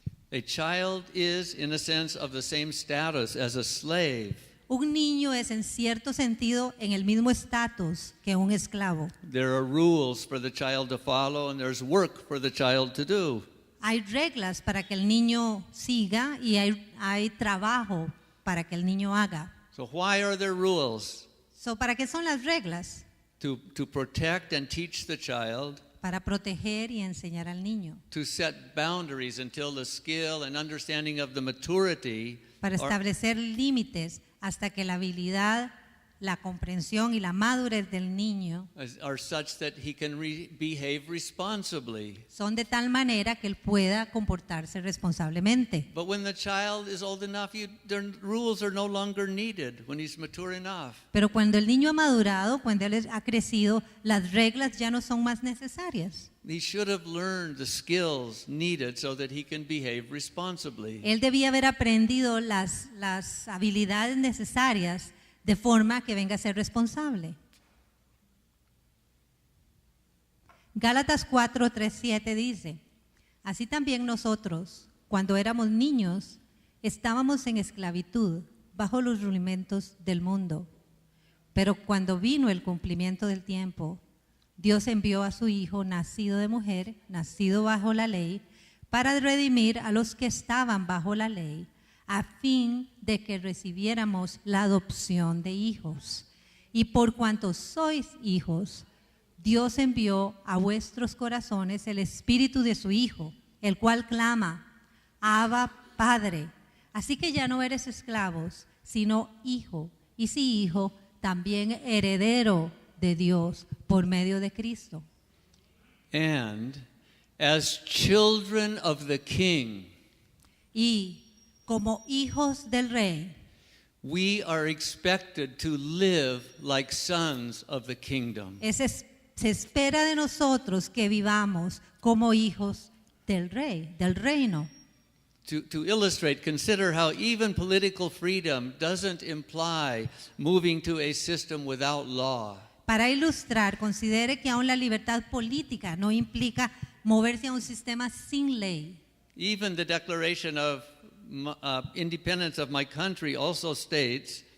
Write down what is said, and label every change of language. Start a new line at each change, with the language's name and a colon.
English: A child is, in a sense, of the same status as a slave.
Spanish: Un niño es en cierto sentido en el mismo estatus que un esclavo.
English: There are rules for the child to follow, and there's work for the child to do.
Spanish: Hay reglas para que el niño siga y hay trabajo para que el niño haga.
English: So why are there rules?
Spanish: ¿Para qué son las reglas?
English: To protect and teach the child,
Spanish: Para proteger y enseñar al niño.
English: to set boundaries until the skill and understanding of the maturity
Spanish: Para
English: are,
Spanish: establecer límites hasta que la habilidad, la comprensión y la madurez del niño
English: are such that he can behave responsibly.
Spanish: son de tal manera que él pueda comportarse responsablemente.
English: But when the child is old enough, their rules are no longer needed when he's mature enough.
Spanish: Pero cuando el niño ha madurado, cuando él ha crecido, las reglas ya no son más necesarias.
English: He should have learned the skills needed so that he can behave responsibly.
Spanish: Él debía haber aprendido las habilidades necesarias de forma que venga a ser responsable. Gálatas 4:3-7 dice: así también nosotros, cuando éramos niños, estábamos en esclavitud bajo los rudimentos del mundo. Pero cuando vino el cumplimiento del tiempo, Dios envió a su Hijo, nacido de mujer, nacido bajo la ley, para redimir a los que estaban bajo la ley, a fin de que recibiéramos la adopción de hijos. Y por cuanto sois hijos, Dios envió a vuestros corazones el espíritu de su Hijo, el cual clama: Abba, Padre. Así que ya no eres esclavos, sino hijo, y si hijo, también heredero de Dios por medio de Cristo.
English: And as children of the King,
Spanish: Y como hijos del Rey,
English: we are expected to live like sons of the kingdom.
Spanish: se espera de nosotros que vivamos como hijos del Rey, del reino.
English: To illustrate, consider how even political freedom doesn't imply moving to a system without law.
Spanish: Para ilustrar, considere que aún la libertad política no implica moverse a un sistema sin ley.
English: Even the Declaration of Independence of my country also states